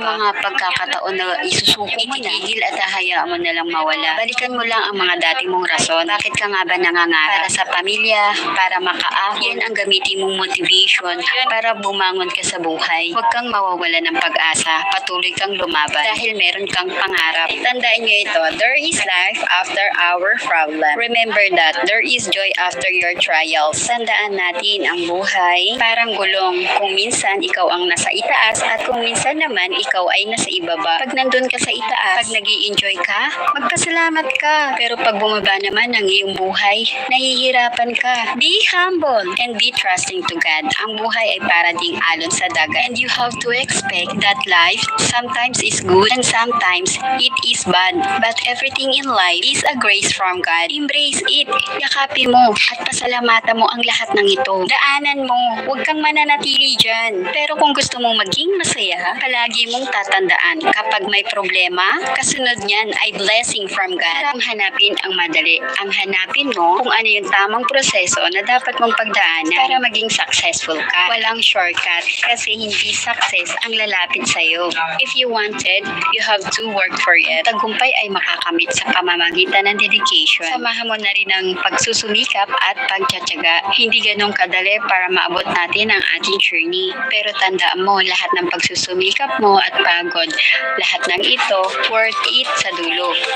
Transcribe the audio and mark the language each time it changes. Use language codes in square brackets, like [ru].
[tl] Sa mga pagkakataon na isusuko mo na, itigil at hahayaan mo na lang mawala. Balikan mo lang ang mga dati mong rason. Bakit ka nga ba nangangarap? Para sa pamilya, para makaahon. Yan ang gamitin mong motivation para bumangon ka sa buhay. Huwag kang mawawala ng pag-asa. Patuloy kang lumaban dahil meron kang pangarap. Tandaan nyo ito, [en] there is life after our problem. Remember that there is joy after your trials. [tl] Tandaan natin ang buhay parang gulong. Kung minsan ikaw ang nasa itaas at kung minsan naman ikaw ikaw ay nasa ibaba. Pag nandun ka sa itaas, pag nag-i-enjoy ka, magpasalamat ka. Pero pag bumaba naman ang iyong buhay, nahihirapan ka. [en] Be humble and be trusting to God. [tl] Ang buhay ay para ding alon sa dagat. [en] And you have to expect that life sometimes is good and sometimes it is bad. But everything in life is a grace from God. Embrace it. [tl] Yakapin mo at pasalamatan mo ang lahat ng ito. Daanan mo. Huwag kang mananatili dyan. Pero kung gusto mong maging masaya, palagi mong tatandaan kapag may problema, kasunod niyan ay [en] blessing from God. [tl] Ang hanapin ang madali. Ang hanapin mo kung ano yung tamang proseso na dapat mong pagdaanan para maging successful ka. Walang shortcut kasi hindi success ang lalapit sa'yo. [en] If you wanted, you have to work for it. [tl] Tagumpay ay makakamit sa pamamagitan ng dedication. Samahan mo na rin ang pagsusumikap at pagtsatsaga. Hindi ganun kadali para maabot natin ang ating journey. Pero tandaan mo, lahat ng pagsusumikap mo at pagod, lahat ng ito, worth it sa dulo.